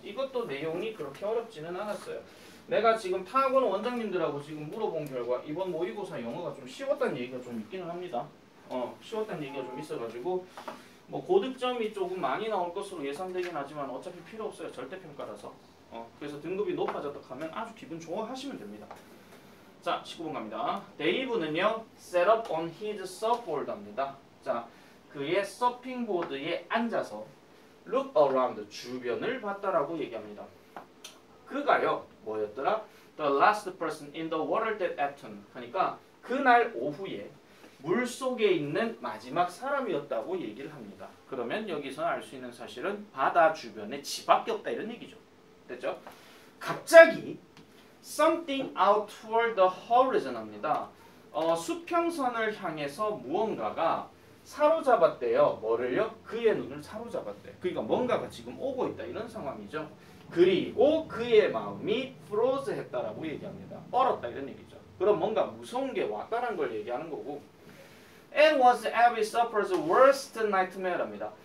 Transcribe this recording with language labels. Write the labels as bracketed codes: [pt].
[ko] 이것도 내용이 그렇게 어렵지는 않았어요. 내가 지금 타학원 원장님들하고 지금 물어본 결과 이번 모의고사 영어가 좀 쉬웠다는 얘기가 좀 있기는 합니다. 쉬웠다는 얘기가 좀 있어가지고 뭐 고득점이 조금 많이 나올 것으로 예상되긴 하지만 어차피 필요 없어요. 절대평가라서. 그래서 등급이 높아졌다 하면 아주 기분 좋아하시면 됩니다. 자, 19번 갑니다. 데이브는요, [en] set up on his surfboard [ko] 입니다. 자, 그의 서핑보드에 앉아서 [en] look around, [ko] 주변을 봤다라고 얘기합니다. 그가요, 뭐였더라? [en] The last person in the water that afternoon. [ko] 그러니까 그날 오후에 물속에 있는 마지막 사람이었다고 얘기를 합니다. 그러면 여기서 알 수 있는 사실은 바다 주변에 집밖에 없다 이런 얘기죠. 됐죠? 갑자기 [en] something out toward the horizon [ko] 합니다. 수평선을 향해서 무언가가 사로잡았대요. 뭐를요? 그의 눈을 사로잡았대. 그러니까 뭔가가 지금 오고 있다 이런 상황이죠. 그리고 그의 마음이 froze 했다라고 얘기합니다. 얼었다 이런 얘기죠. 그럼 뭔가 무서운 게 왔다는 걸 얘기하는 거고 [en] It was every sufferer's worst nightmare [ko] 입니다.